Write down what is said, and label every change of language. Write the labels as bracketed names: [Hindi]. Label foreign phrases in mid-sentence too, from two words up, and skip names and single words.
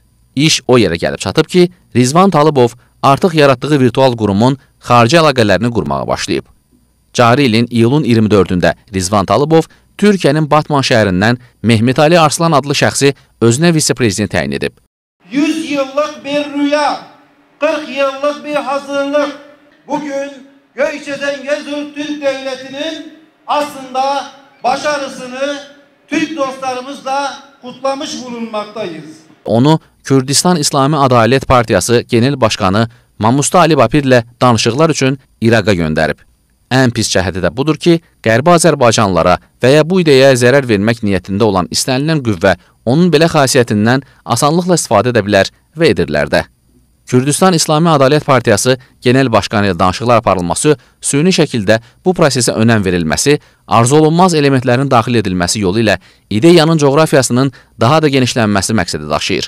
[Azerbaijani] İş o yerə gəlib çatıb ki, Rizvan Talıbov artıq yaratdığı virtual qurumun xarici əlaqələrini qurmağa başlayıb. Cari ilin iyulun 24-də Rizvan Talıbov Türkiyənin Batman şəhərindən Mehmet Ali Arslan adlı şəxsi özünə vice-prezident təyin edib. [Turkish] 100 yıllık bir rüya, 40 yıllık bir hazırlık. Bugün Göyçə Zəngəzur Türk Devleti'nin aslında başarısını Türk dostlarımızla kutlamış bulunmaktayız. [Azerbaijani] Onu Kürdistan İslami Adalet Partiyası [Turkish] Genel Başkanı [Azerbaijani] Mamusta Ali Bapir ilə danışıqlar üçün İraqa göndərib. Ən pis cəhəti də budur ki, Qərbi Azərbaycanlılara və ya bu ideyaya zərər vermək niyyətində olan istənilən qüvvə onun belə xasiyyətindən asanlıqla istifadə edə bilər və edirlər də. Kürdistan İslami Adalet Partiyası [Turkish] Genel Başkanı [Azerbaijani] ilə danışıqlar aparılması, süni şəkildə bu prosesə önəm verilməsi, arzu olunmaz elementlərin daxil edilməsi yolu ilə ideyanın coğrafiyasının daha da genişlənməsi məqsədi daşıyır.